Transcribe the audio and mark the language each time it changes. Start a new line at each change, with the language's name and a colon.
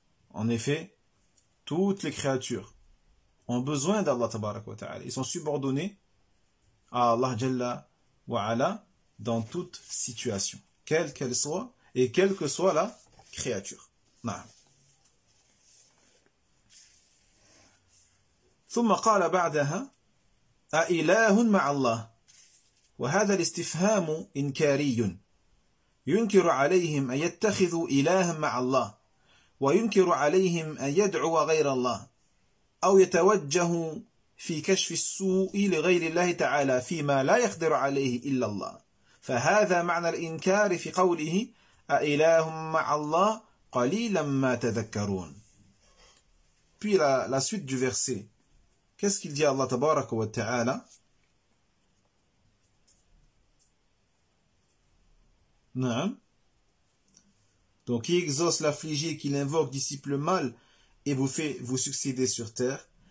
French: En effet, toutes les créatures ont besoin d'Allah tabaraka wa ta'ala. Ils sont subordonnés à Allah Jalla wa Ala dans toute situation, quelle qu'elle soit et quelle que soit la créature.
Arabic: نعم. ثم قال بعدها أإله مع الله وهذا الاستفهام إنكاري ينكر عليهم أن يتخذوا إلها مع الله وينكر عليهم أن يدعو غير الله أو يتوجه في كشف السوء لغير الله تعالى فيما لا يقدر عليه إلا الله فهذا معنى الإنكار في قوله أإله مع الله قليلا ما تذكرون.
French: Puis la suite du verset. Qu'est-ce qu'il dit Allah tabaraka wa ta'ala? Non. Donc, qui exauce l'affligé, qui l'invoque, dissipe le mal et vous fait vous succéder sur terre.